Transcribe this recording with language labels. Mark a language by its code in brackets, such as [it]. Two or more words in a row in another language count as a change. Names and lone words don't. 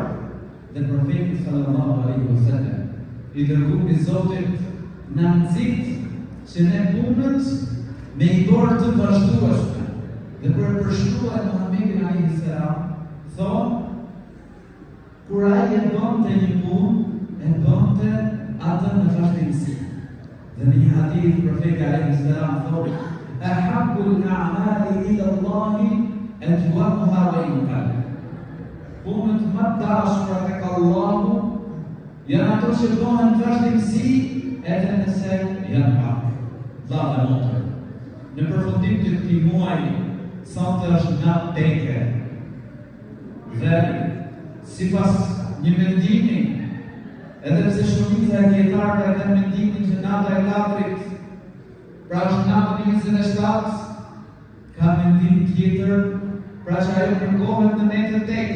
[sq] Dhe profeti [ar] صلى الله عليه وسلم [sq] i dërguar i Zotit na nxit që ne punët me i dorë të vazhdueshme. Dhe kur e përshkruaj Muhamedit [ar] عليه السلام, [sq] thonë, kur ai e bënte një punë, e bënte atë në vazhdimsi. Dhe në një hadith profeti [ar] عليه السلام [sq] thotë, [ar] أحب الأعمال إلى الله أدومها وإن قل. [sq] Punët më të dashura tek Allahu janë ato që bëhen në vazhdimsi edhe nëse janë pak. Vëlla dhe motra, në përfundim të këtij muaji, sonte është natë teke. Dhe sipas një mendimi, edhe pse shumica e dietarëve kanë mendimin që nata e katërt, pra është nata 27, ka mendim tjetër, pra që ajo kërkohet në netën teke.